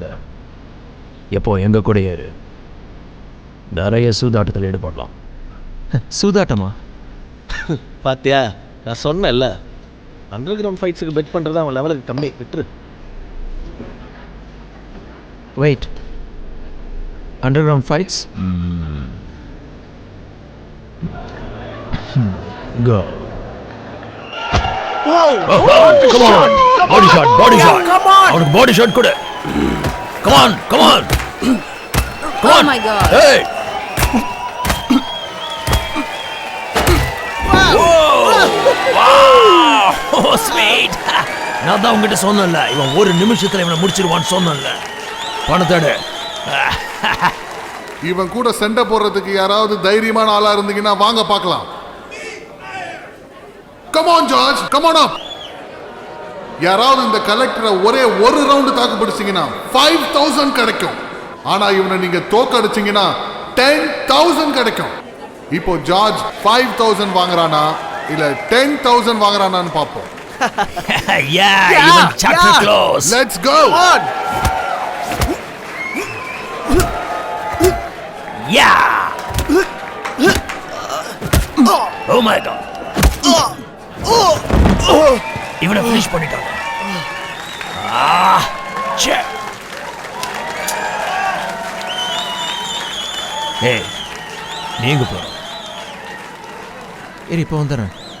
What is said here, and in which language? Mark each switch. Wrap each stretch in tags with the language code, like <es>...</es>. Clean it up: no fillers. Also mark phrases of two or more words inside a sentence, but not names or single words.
<ta>எப்போ எங்கள் கூட ஏறு. நிறைய சூதாட்டத்தில் ஈடுபடலாம். சூதாட்டமா? பாத்தியா, நான் சொன்னேன்ல,</ta> <en>under ground</en> <ta>ஃபைட்ஸுக்கு பெட் பண்ணுறது அவன் லெவலுக்கு கம்மி. விட்டுரு.</ta> <en>wait, under ground fights? Go. Come on. Body shot, body shot. அவனுக்கு body shot கொடு. Come on, come on. Come on. Oh my God. Hey. Wow. Oh, sweet.</en> <ta>நான் தான் உங்ககிட்ட சொன்னேன்ல, இவன் ஒரு நிமிஷத்துல இவனை முடிச்சிருவான்னு சொன்னேன்ல. பணத்தோட. இவன் கூட சண்டை போடுறதுக்கு யாராவது தைரியமான ஆளா இருந்தீங்கன்னா வாங்க பார்க்கலாம்.</ta> <en>Come on George, come on up.</en> <ta>யாராவது இந்த கலெக்டரை ஒரே ஒரு ரவுண்ட் தாக்கு பிடிச்சீங்கன்னா 5000 கிடைக்கும். ஆனா இவனை நீங்க தோக்கடிச்சீங்கன்னா 10,000 கிடைக்கும். இப்போ ஜார்ஜ் 5000 வாங்குறானா இல்ல 10,000 வாங்குறானான்னு பாப்போம்.</ta> <en>Yeah, even chapter close. Let's go. Yeah. Oh my God.</en> <ta>இவனை ஃபினிஷ் பண்ணிட்டாங்க. ஏய், நீங்க போறோம். சரி, இப்போ வந்துடுறேன்.</ta>